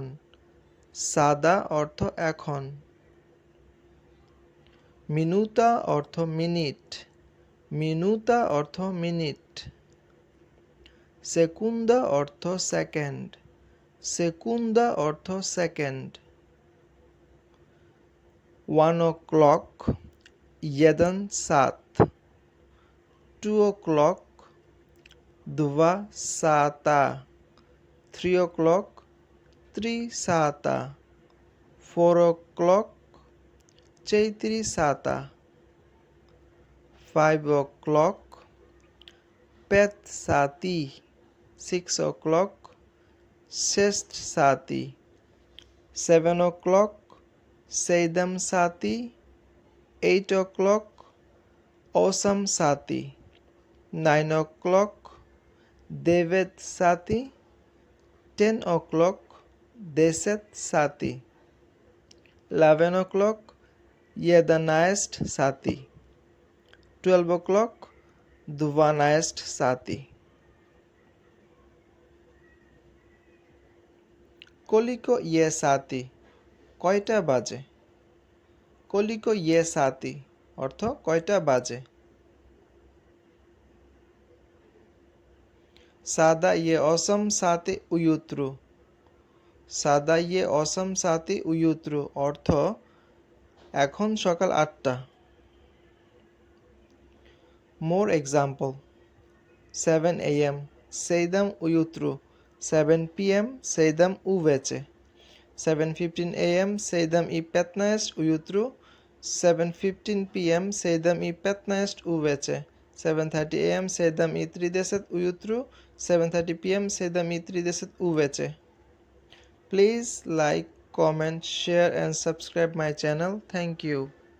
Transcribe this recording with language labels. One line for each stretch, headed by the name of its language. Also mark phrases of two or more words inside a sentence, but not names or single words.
Bangla: সাদা অর্থ এখন। মিনুতা অর্থ মিনিট। মিনুতা অর্থ মিনিট। সেকুন্দা অর্থ সেকেন্ড। সেকুন্দা অর্থ সেকেন্ড। 1 o'clock, 1 saat.
Serbian: 2 o'clock, 2 sata. 3 o'clock, 3 sata. 4 o'clock, 4 sata. 5 o'clock, 5 sati. 6 o'clock, 6 sati. 7 o'clock, 7 sati. 8 o'clock, 8 sati. 9 o'clock, 9 sati. 10 o'clock, 10 sati. 11 o'clock, 11 sati. 12 o'clock, 12 sati. Koliko je sati?
Bangla: কয়টা বাজে?
Serbian: Koliko je sati?
Bangla: অর্থ কয়টা বাজে?
Serbian: Sada je 8 sati ujutru. Sada je 8 sati ujutru.
Bangla: অর্থ এখন সকাল 8টা।
English: More example.
Serbian: 7 a.m. Sejdam ujutru. 7 p.m. Sejdam uveče. 7:15 a.m. Sejdam i 15 ujutru. 7:15 p.m. Sejdam i 15 uveče. 7:30 a.m. Sejdam i 30 ujutru. 7:30 p.m. Sejdam i 30 uveče.
English: Please like, comment, share and subscribe my channel. Thank you.